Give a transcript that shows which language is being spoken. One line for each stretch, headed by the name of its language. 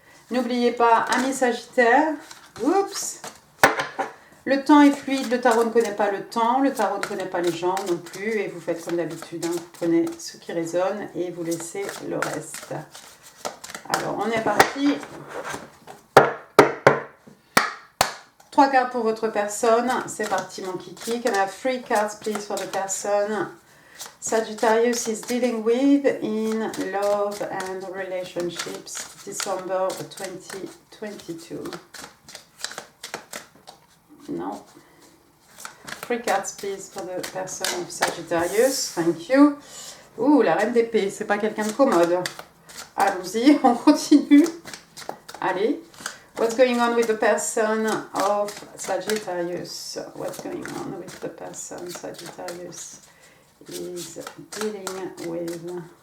French: N'oubliez pas, amis Sagittaires, oups, le temps est fluide, le tarot ne connaît pas le temps, le tarot ne connaît pas les gens non plus, et vous faites comme d'habitude, hein, vous prenez ce qui résonne et vous laissez le reste. Alors, on est parti. 3 cartes pour votre personne, c'est parti mon kiki.
English: Can I have 3 cards please for the person Sagittarius is dealing with in love and relationships, December 2022. No. 3 cards please for the person of Sagittarius. Thank you.
French: Ouh, la reine d'épée, c'est pas quelqu'un de commode. Allons-y, on continue. Allez.
English: What's going on with the person of Sagittarius? What's going on with the person Sagittarius is dealing with?